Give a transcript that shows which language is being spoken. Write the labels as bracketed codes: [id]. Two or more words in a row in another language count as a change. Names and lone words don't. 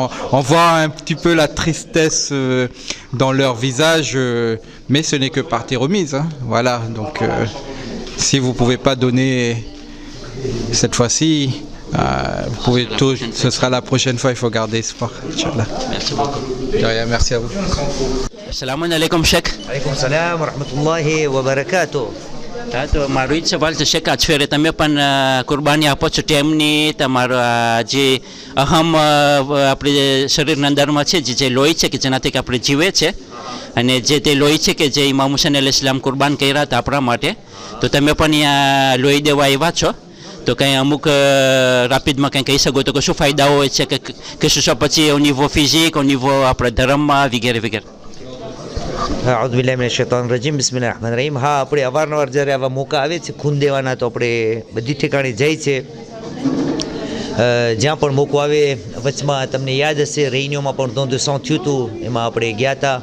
[fr] On voit un petit peu la tristesse dans leur visage, mais ce n'est que partie remise. Hein. Voilà, donc si vous ne pouvez pas donner cette fois-ci, vous pouvez tout, ce sera la prochaine fois, il faut garder espoir. Inch'Allah. Merci beaucoup. De rien, merci à vous. [ar] السلام عليكم شيخ. عليكم السلام ورحمة الله وبركاته. [gu] તો મારો જ સવાલ તો છે કે આજ ફેરે તમે પણ કુરબાની આપો છો ટેમની તમારા જે અહમ આપણે શરીરના અંદરમાં છે જે લોહી છે કે જેનાથી કે આપણે જીવે છે અને જે તે લોહી છે કે જે ઇમામ હુસૈન અલૈહિસ્સલામ કુરબાન કર્યા હતા આપણા માટે તો તમે પણ અહીંયા લોહી દેવા આવ્યા છો તો કંઈ અમુક રાપિડમાં કંઈ કહી શકો તો કે શું ફાયદાઓ હોય છે કે શું પછી [fr] au niveau physique au niveau [gu] આપણે ધર્મમાં વગેરે વગેરે. [ar] أعوذ بالله من الشيطان الرجيم بسم الله الرحمن الرحيم. [gu] હા, આપણે અવારનવાર જ્યારે આવા મોકા આવે છે ખૂન દેવાના તો આપણે બધી ઠેકાણે જાય છે. જ્યાં પણ મોકો આવે, વચમાં તમને યાદ હશે રેયુનિયોમાં પણ [fr] don de sang [gu] થયું હતું, એમાં આપણે ગયા હતા.